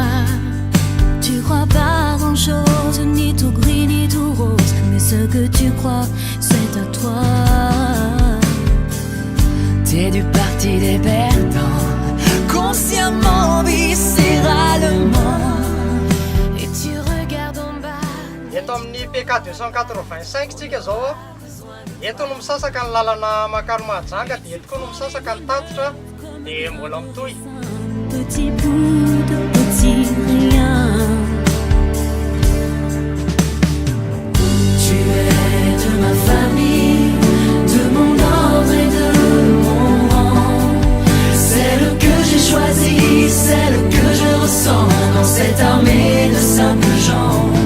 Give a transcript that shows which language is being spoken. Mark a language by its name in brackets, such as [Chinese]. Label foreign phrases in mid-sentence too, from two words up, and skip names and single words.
[French] Tu crois pas grand chose, ni tout gris, ni tout rose, mais ce que tu crois, c'est à toi. T'es du parti des perdants, consciemment, viscéralement. Et tu regardes en bas. [Malagasy] eto amin'ny PK 285 tsika zao a eto no misasaka ny lalana makaro mahajanga dia eto koa no misasaka ny tatitra dia mbola mitohy [French] Petit bout de petit rien. Tu es de ma famille, de mon ordre et de mon rang. Celle que j'ai choisie, celle que je ressens dans cette armée de simples gens.